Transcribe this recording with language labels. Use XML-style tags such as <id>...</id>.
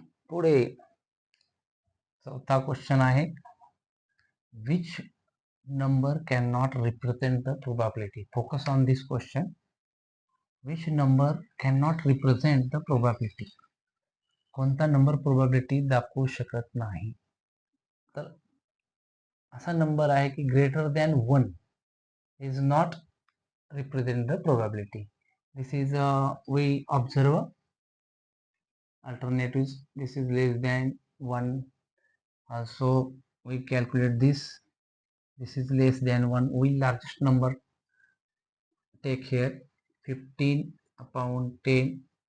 <mr>पुढे चौथा क्वेश्चन आहे,</mr> <en>which number cannot represent the probability? Focus on this question. Which number cannot represent the probability?</en> <mr>कोणता number probability दाखवू शकत नाही? तर असा नंबर आहे की</mr> <en>Greater than 1 is not represent the probability. This is we observe alternatives. This is less than 1. Also we calculate this. This is less than 1. We largest number take here 15 upon 10.</en>